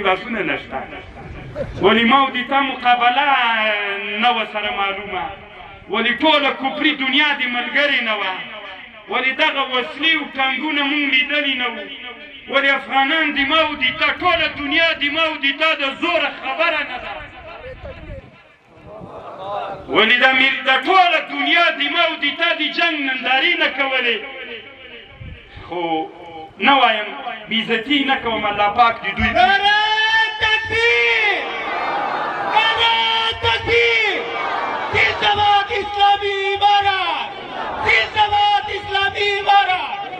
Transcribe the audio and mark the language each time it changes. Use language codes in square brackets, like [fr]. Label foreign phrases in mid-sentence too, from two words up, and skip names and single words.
[ps] لاسونه نشته ولې ما او د تا مقابله نه وه سره معلومه ولې ټوله کفري دنیا د ملګرې نه وه ولې دغه وسلې او ټانګونه موږ لیدلي نه وو ولې افغانان د ما او د تا ټوله دنیا د ما او د تا د زوره خبره نه ده ولې د ټوله دنیا د ما او د تا د جنګ نندارې نه کولې خو نه وایم بېعزتي نه کوم الله پاک د دوی [fa] تکبیر تکبیر زنده‌باد اسلامی امارات زنده‌باد اسلامی امارات